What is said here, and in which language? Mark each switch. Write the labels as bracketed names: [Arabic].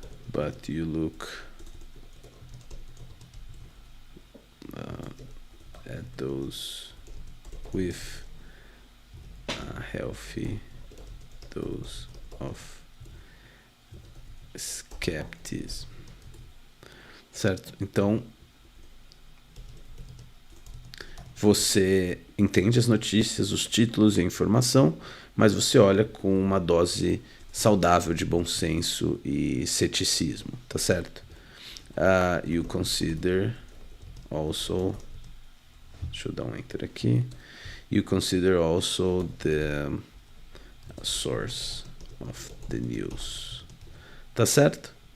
[English] But you look at those with a healthy dose of skepticism, [Portuguese] certo? Então você entende as notícias, os títulos e a informação, mas você olha com uma dose saudável de bom senso e ceticismo, tá certo? [English] You consider also, [Portuguese] deixa eu dar um enter aqui. [English] You consider also the source of the news, [Portuguese] tá certo?